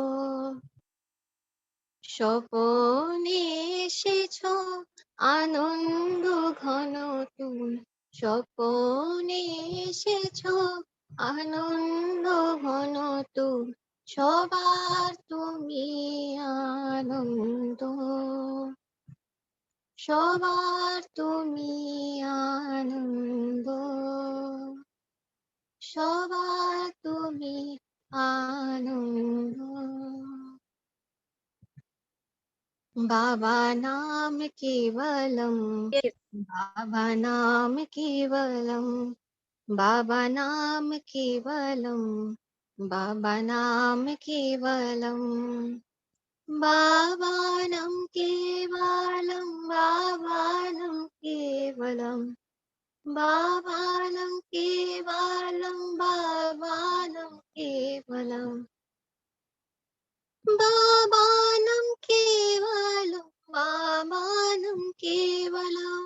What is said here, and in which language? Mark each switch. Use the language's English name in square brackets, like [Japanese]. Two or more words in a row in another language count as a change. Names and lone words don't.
[Bangla] স্বপনে এসেছো আনন্দ ঘন তুমি, স্বপনে এসেছো আনন্দ ঘন তুমি, সবার তুমি আনন্দ, সবার তুমি আনন্দ, সবার তুমি আনন্দ। [Sanskrit] बाबा नाम केवलम, बाबा नाम केवलम, बाबा नाम केवलम, बाबा नाम केवलम, बाबा नाम केवलम, बाबा नाम केवलम, बाबा नाम केवलम, बाबा नाम केवलम, बाबानं केवलं, बाबानं केवलं,